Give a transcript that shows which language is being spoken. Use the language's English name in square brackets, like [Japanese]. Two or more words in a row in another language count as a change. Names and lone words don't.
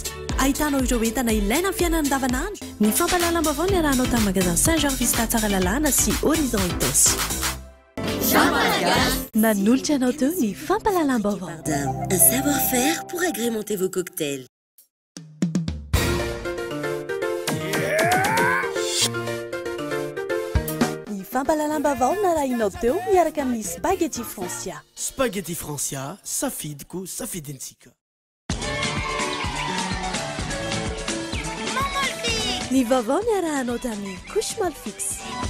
[Malagasy] Ahitanao ireo entana ilaina amin'ny fiainana andavanandro. Ny fampahalalam-baovao ny arahanao tamin'ny magasin Saint-Georges Vista tsara lalàna sy Horizon Itos. Nanolotra anao teo ny fampahalalam-baovao. [French] Un savoir-faire pour agrémenter vos cocktails. [Malagasy] Fampahalalam-baovao narahinao teo miaraka amin'ny spaghetti Francia. Spaghetti Francia, safidiko safidintsika. Ny vaovao niarahanao tamin'ny couche Malfix.